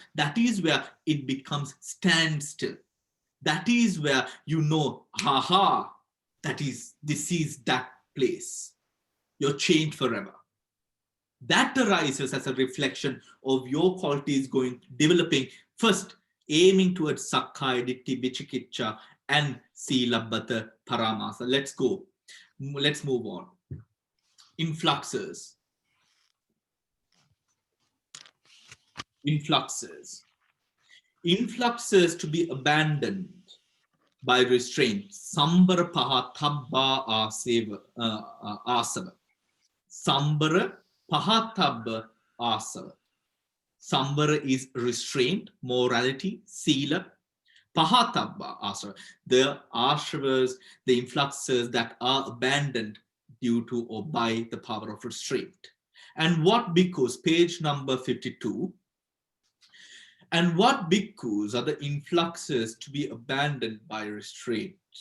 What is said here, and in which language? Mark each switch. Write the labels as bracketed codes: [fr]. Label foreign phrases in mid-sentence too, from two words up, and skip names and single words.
[en] That is where it becomes standstill. That is where you know, haha, this is that place. You're changed forever. That arises as a reflection of your qualities developing, first aiming towards [pi] sakkaya ditthi, [en] vicikiccha, and [pi] silabbata paramasa. [en] Let's go. Let's move on. Influxes. Influxes to be abandoned by restraint. [pi] Sambara paha tabba asava. Sambara paha tabba asava. [en] Sambara is restraint, morality, sila. [pi] Pahatabba asava, [en] the ashravas, the influxes that are abandoned due to or by the power of restraint. And what bhikkhus, page number 52, and what bhikkhus are the influxes to be abandoned by restraint?